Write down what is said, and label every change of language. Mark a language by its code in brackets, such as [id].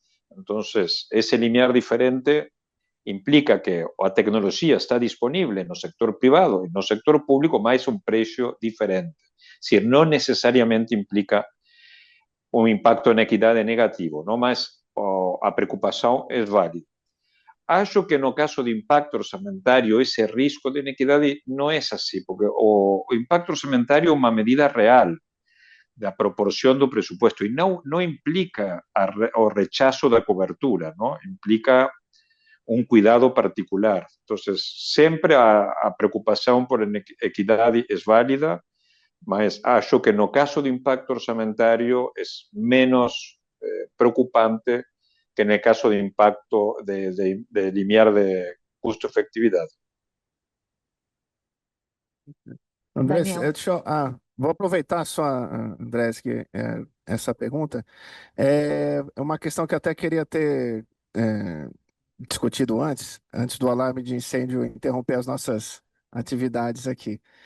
[es] Entonces, ese limiar diferente implica que la tecnología está disponible en el sector privado y en el sector público, más un precio diferente. Es decir, no necesariamente implica un impacto en equidad negativo, ¿no? Más la preocupación es válida. [pt] Acho que no caso de impacto orçamentário, esse risco de inequidade não é assim, porque o impacto orçamentário é uma medida real da proporção do [es] presupuesto [pt] e não implica o [es] rechazo [pt] da cobertura, não? [es] Implica un cuidado particular. Entonces, siempre a preocupación por equidad es válida, [pt] mas acho que no caso de impacto orçamentário [es] es menos preocupante que en el caso de impacto de limiar de custo-efectividad. [pt] Andrés, Daniel. vou aproveitar só, Andrés, que essa pergunta é uma questão que eu até queria ter discutido antes do alarme de incêndio interromper as nossas atividades aqui.